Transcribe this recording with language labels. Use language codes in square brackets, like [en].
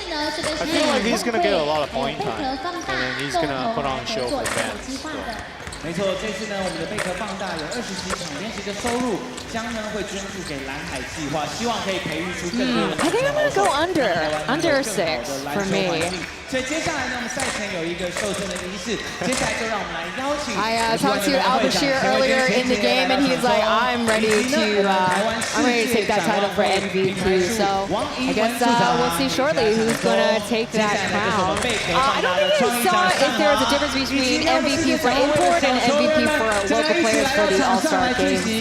[en] I feel like he's going to get a lot of point time, and then he's going to put on a show for fans. So. [zh] 没错，这次呢，我们的贝壳放大有20几场连续的收入，将呢会捐助给蓝海计划，希望可以培育出更多的。 [en] I think I'm gonna go under 6 for me. [zh] 所以接下来呢，我们赛前有一个授证的仪式，接下来就让我们来邀请。 [en] I talked to Al Bashir earlier in the game, and he's like, I'm ready to take that title for MVP. So I guess we'll see shortly who's gonna take that crown. I don't think we saw if there was a difference between MVP for import and MVP for local players for the All-Star game.